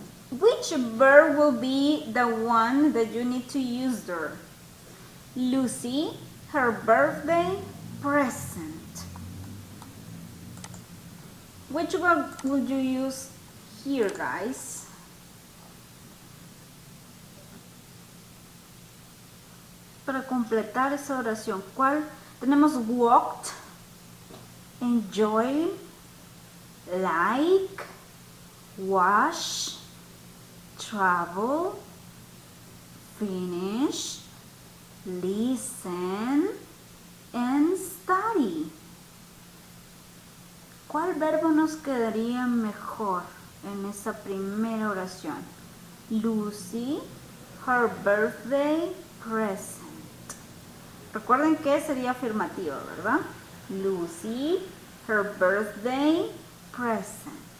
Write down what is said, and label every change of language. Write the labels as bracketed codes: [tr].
[en] Which verb will be the one that you need to use there? Lucy, her birthday present. Which one would you use here, guys? [es] Para completar esa oración, ¿cuál? Tenemos walked, enjoy, like, wash, travel, finish, listen, and study. ¿Cuál verbo nos quedaría mejor en esa primera oración? [en] Lucy, her birthday present. [es] Recuerden que sería afirmativo, ¿verdad? [en] Lucy, her birthday present.